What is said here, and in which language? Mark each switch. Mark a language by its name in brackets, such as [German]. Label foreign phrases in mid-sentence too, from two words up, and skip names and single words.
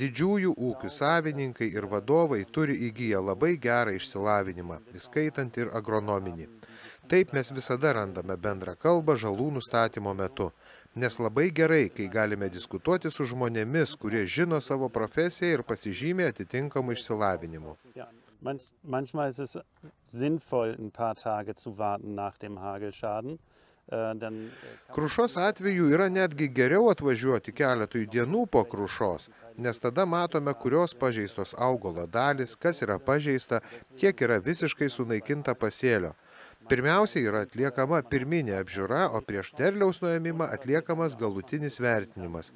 [Lithuanian] Didžiųjų ūkių savininkai ir vadovai turi įgyję labai gerą išsilavinimą, įskaitant ir agronominį. Taip mes visada randame bendrą kalbą žalų nustatymo metu, nes labai gerai, kai galime diskutuoti su žmonėmis, kurie žino savo profesiją ir pasižymė atitinkamų išsilavinimu. [German] Manchmal ist es sinnvoll, ein paar Tage zu warten nach dem Hagelschaden. [Lithuanian] Krušos atveju yra netgi geriau atvažiuoti keletui dienų po krušos, nes tada matome, kurios pažeistos augalo dalys, kas yra pažeista, kiek yra visiškai sunaikinta pasėlio. Pirmiausia yra atliekama pirminė apžiūra, o prieš derliaus nuėmimą atliekamas galutinis vertinimas.